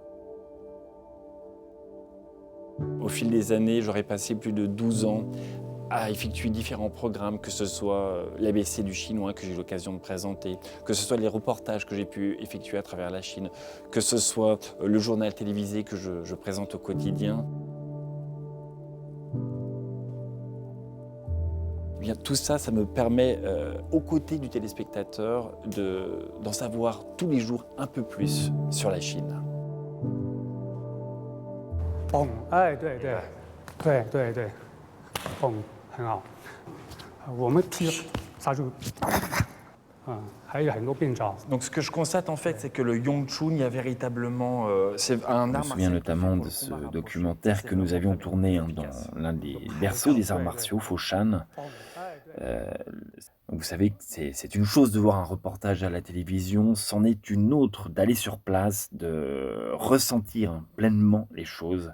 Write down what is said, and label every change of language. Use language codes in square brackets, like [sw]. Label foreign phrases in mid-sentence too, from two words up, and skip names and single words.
[fr] Au fil des années, j'aurais passé plus de 12 ans à effectuer différents programmes, que ce soit l'ABC du chinois que j'ai eu l'occasion de présenter, que ce soit les reportages que j'ai pu effectuer à travers la Chine, que ce soit le journal télévisé que je présente au quotidien. Eh bien, tout ça, ça me permet, aux côtés du téléspectateur, d'en savoir tous les jours un peu plus sur la Chine. [zh] 蹦，哎，对对，对对对，蹦很好。我们踢杀猪，还有很多变招。 [fr] Donc ce que je constate en fait, c'est que le Yongchun, il y a véritablement, c'est un art martial. Je me souviens notamment de ce documentaire que nous avions tourné dans l'un des berceaux des arts martiaux, Foshan. Vous savez que c'est une chose de voir un reportage à la télévision, c'en est une autre d'aller sur place, de ressentir pleinement les choses.